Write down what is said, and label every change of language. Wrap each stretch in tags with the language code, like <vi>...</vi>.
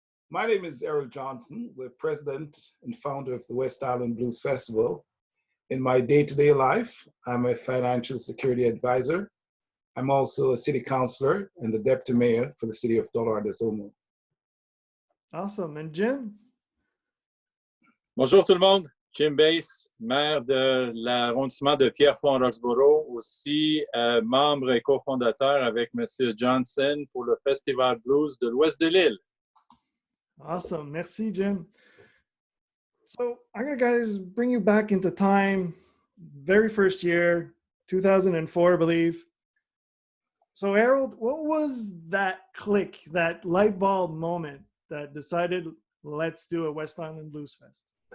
<en>My name is Errol Johnson. We're president and founder of the West Island Blues Festival. In my day-to-day life, I'm a financial security advisor. I'm also a city councilor and the deputy mayor for the city of Dollar-des-Hommes. Awesome. And Jim?</en> <fr>Bonjour tout le monde. Jim Beis, maire de l'arrondissement de Pierrefonds-Roxborough, aussi membre et cofondateur avec M. Johnson pour le Festival Blues de l'Ouest de l'île.</fr> <en>Awesome.</en> <fr>Merci,</fr> <en>Jim. So I'm going to, guys, bring you back into time. Very first year, 2004, I believe. So, Errol, what was that click, that light bulb moment that decided, let's do a West Island Blues Fest?</en>